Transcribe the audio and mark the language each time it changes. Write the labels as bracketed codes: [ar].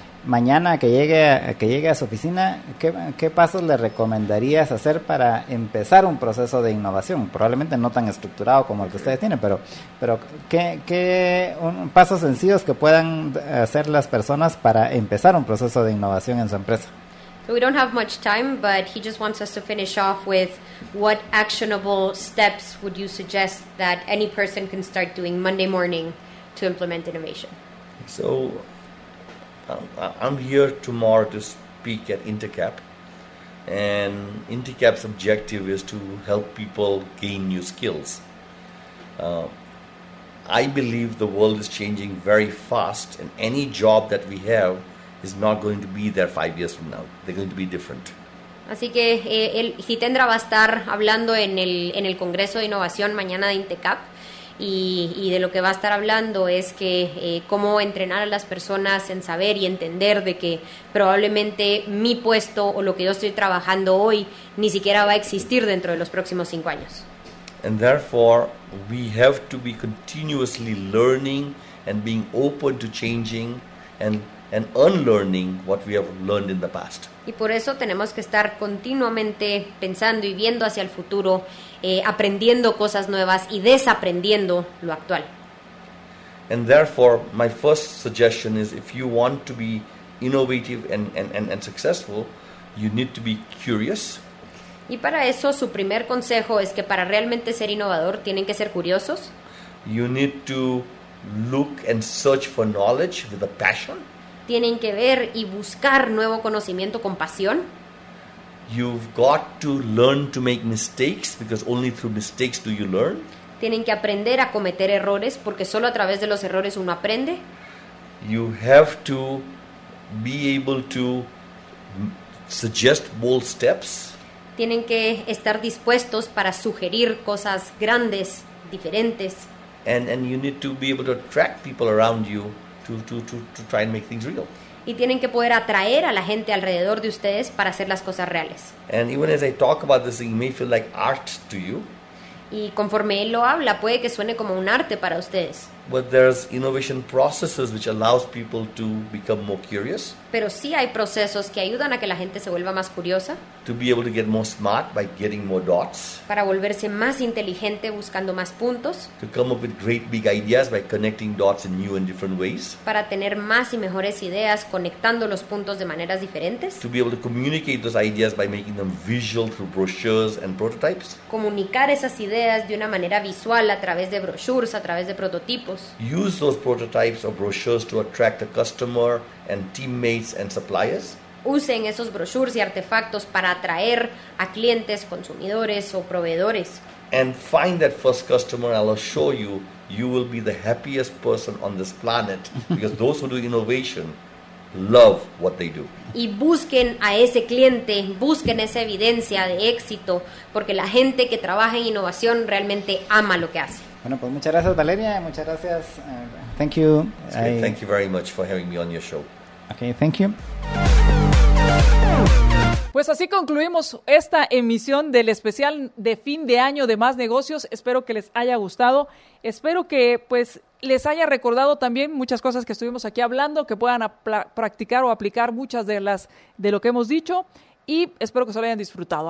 [es] Mañana que llegue a su oficina, ¿qué pasos le recomendarías hacer para empezar un proceso de innovación? Probablemente no tan estructurado como el que ustedes tienen, pero ¿qué pasos sencillos que puedan hacer las personas para empezar un proceso de innovación en su empresa? [en] So we don't have much time, but he just wants us to finish off with what actionable steps would you suggest that any person can start doing Monday morning to implement innovation? So I'm here tomorrow to speak at Intercap, and Intercap's objective is to help people gain new skills. I believe the world is changing very fast, and any job that we have is not going to be there 5 years from now. They're going to be different. [es] Así que Jitendra va a estar hablando en el Congreso de Innovación mañana de Intercap. Y de lo que va a estar hablando es que cómo entrenar a las personas en saber y entender de que probablemente mi puesto o lo que yo estoy trabajando hoy ni siquiera va a existir dentro de los próximos 5 años. [en] And therefore, we have to be continuously learning and being open to changing and unlearning what we have learned in the past. [es] Y por eso tenemos que estar continuamente pensando y viendo hacia el futuro, aprendiendo cosas nuevas y desaprendiendo lo actual. [en] And therefore, my first suggestion is if you want to be innovative and successful, you need to be curious. [es] Y para eso su primer consejo es que para realmente ser innovador tienen que ser curiosos. [en] You need to look and search for knowledge with a passion. [es] Tienen que ver y buscar nuevo conocimiento con pasión. [en] You've got to learn to make mistakes because only through mistakes do you learn. [es] Tienen que aprender a cometer errores porque solo a través de los errores uno aprende. [en] You have to be able to suggest bold steps. [es] Tienen que estar dispuestos para sugerir cosas grandes, diferentes. [en] And you need to be able to attract people around you to try and make things real. [es] Y tienen que poder atraer a la gente alrededor de ustedes para hacer las cosas reales. [en] And even as I talk about this, it may feel like art to you. [es] Y conforme él lo habla, puede que suene como un arte para ustedes. [en] But there's innovation processes which allows people to become more curious, [es] Pero sí hay procesos que ayudan a que la gente se vuelva más curiosa, [en] to be able to get more smart by getting more dots, [es] para volverse más inteligente buscando más puntos, [en] to come up with great big ideas by connecting dots in new and different ways, [es] para tener más y mejores ideas conectando los puntos de maneras diferentes, [en] to be able to communicate those ideas by making them visual through brochures and prototypes, [es] comunicar esas ideas de una manera visual a través de brochures, a través de prototipos, [en] use those prototypes or brochures to attract a customer and teammates and suppliers, [es] usen esos brochures y artefactos para atraer a clientes, consumidores o proveedores. [en] And find that first customer. I'll assure you, you will be the happiest person on this planet because those who do innovation love what they do. [es] Y busquen a ese cliente, busquen esa evidencia de éxito, porque la gente que trabaja en innovación realmente ama lo que hace. Bueno, pues muchas gracias, Valeria. Muchas gracias. [en] Thank you. Thank you very much for having me on your show. Okay, thank you. [es] Pues así concluimos esta emisión del especial de fin de año de Más Negocios. Espero que les haya gustado. Espero que pues les haya recordado también muchas cosas que estuvimos aquí hablando, que puedan practicar o aplicar muchas de lo que hemos dicho, y espero que se lo hayan disfrutado.